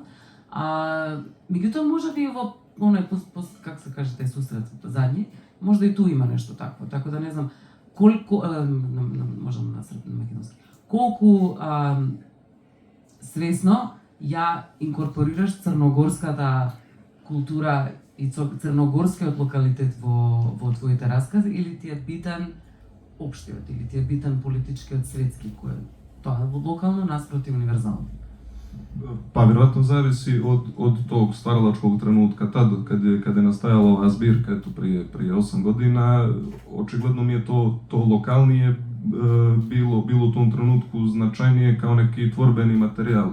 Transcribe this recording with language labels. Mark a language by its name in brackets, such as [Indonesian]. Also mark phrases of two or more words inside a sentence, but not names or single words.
[Macedonian] Меѓутоа, може би во как се каже, [Serbian] тај сусрет задни, [Macedonian] може да и ту има нешто такво, така да не знам колку, можам на македонски, колку свесно ја инкорпорираш црногорската култура и црногорскиот локалитет во твоите раскази, или ти е битен општиот, или ти е битен политичкиот светски, кој тоа е локално наспроти универзално? [Serbian] Pa vjerojatno zavisi od tog stvaralačkog trenutka, tad kad je nastajala ova zbirka, eto prije 8 godina, očigledno mi je to lokalnije bilo u tom trenutku značajnije kao neki tvorbeni materijal.